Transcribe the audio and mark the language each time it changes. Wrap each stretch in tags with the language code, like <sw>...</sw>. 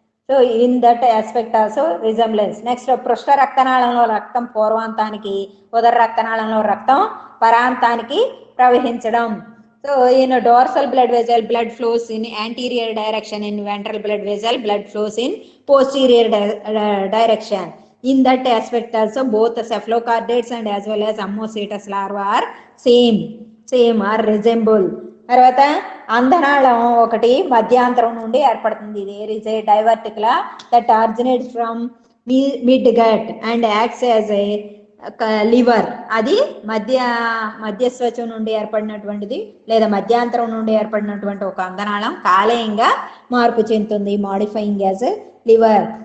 <en>So in that aspect also resemblance.</en> <te>Next పృష్ఠ రక్తనాళంలో రక్తం పూర్వాంతానికి, ఉదర రక్తనాళంలో రక్తం పరాంతానికి ప్రవహించడం.</te> <en>So in dorsal blood vessel blood flows in anterior direction, in ventral blood vessel blood flows in posterior direction. In that aspect also both the cephalocardates and as well as Ammocetus larva are same or resemble.</en> <te>తర్వాత అంధనాళం ఒకటి మధ్యాంతరం నుండి ఏర్పడుతుంది.</te> <en>There is a diverticula that originates from mid gut and acts as a liver.</en> <te>అది మధ్యస్వచం నుండి ఏర్పడినటువంటిది లేదా మధ్యాంతరం నుండి ఏర్పడినటువంటి ఒక అంధనాళం కాలేయంగా మార్పు చెందుతుంది,</te> <en>Modifying as liver.</en>